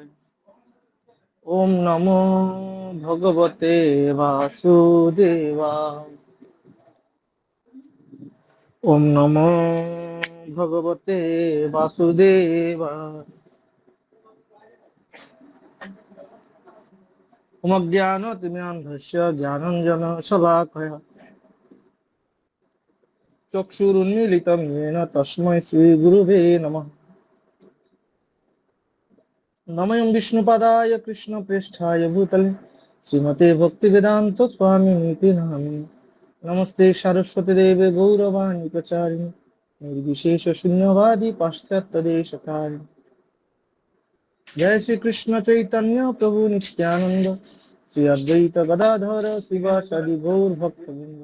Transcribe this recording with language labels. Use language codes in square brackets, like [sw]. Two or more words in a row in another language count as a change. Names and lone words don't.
[sa] ওম নমো ভগবতে বাসুদেবায়। ওম নমো ভগবতে বাসুদেবায়। ওম অজ্ঞানতিমিরান্ধস্য জ্ঞানাঞ্জন শলাকয়া চক্ষুরুন্মীলিতং येन তস্मै শ্রীগুরুবে নমঃ। নমঃ বিষ্ণুপাদায় কৃষ্ণপ্রেষ্ঠায় ভূতলে শ্রীমতে ভক্তিবেদান্ত স্বামিনিতি নামিনে। নমস্তে সরস্বতী দেবে গৌরবাণী প্রচারিণী নির্বিশেষ শূন্যবাদী পাশ্চাত্য দেশকারিণী। জয় শ্রী কৃষ্ণ চৈতন্য প্রভু নিত্যানন্দ শ্রী অদ্বৈত গদাধর শিবাসাদি গৌর ভক্তবৃন্দ।